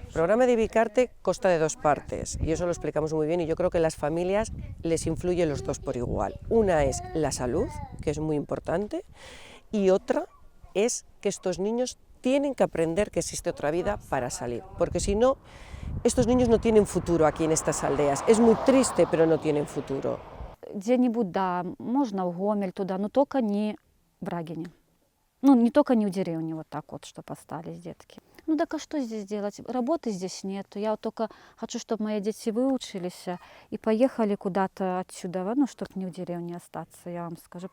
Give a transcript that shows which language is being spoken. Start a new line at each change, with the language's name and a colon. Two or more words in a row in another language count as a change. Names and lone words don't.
Spanish: El programa de Vicarte consta de dos partes y eso lo explicamos muy bien y yo creo que las familias les influye los dos por igual. Una es la salud, que es muy importante, y otra es que estos niños tienen que aprender que existe otra vida para salir, porque si no, estos niños no tienen futuro aquí en estas aldeas. Es muy triste, pero no tienen futuro.
Russian: Где-нибудь, да, можно в Гомель туда, но только не в Брагине. Ну, не только не в деревне, вот так вот, чтобы остались детки. Ну так а что здесь делать? Работы здесь нету. Я вот только хочу, чтобы мои дети выучились и поехали куда-то отсюда, ну, чтобы не в деревне остаться, я вам скажу.